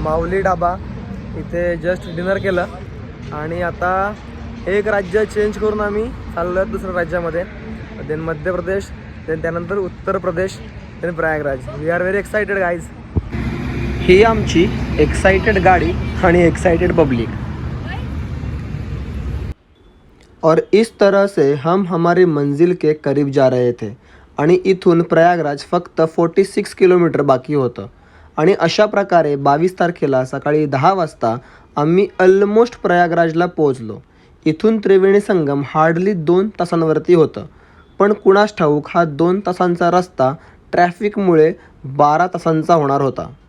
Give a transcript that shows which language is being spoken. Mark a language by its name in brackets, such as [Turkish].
[Marathi] माऊली ढाबा इथे just dinner केलं आणि आता एक राज्य चेंज करून आम्ही चाललो आहे दुसऱ्या राज्यामध्ये. देन मध्य प्रदेश, देन त्यानंतर Uttar Pradesh, then Prayagraj. [English] We are very excited guys. [Marathi] ही आमची एक्साइटेड गाड़ी आणि एक्साइटेड पब्लिक. [Hindi] और इस तरह से हम हमारी मंजिल के करीब जा रहे थे [Marathi] आणि इथून प्रयागराज फक्त 46 किलोमीटर बाकी होतं. आणि अशा प्रकारे 22 तारखेला सकाळी 10 वाजता आम्ही ऑलमोस्ट प्रयागराजला पोहोचलो. इथून त्रिवेणी संगम हार्डली 2 तासांवरती होतं, पण कुणास ठाऊक हा 2 तासांचा रस्ता ट्रॅफिकमुळे 12 तासांचा होणार होता.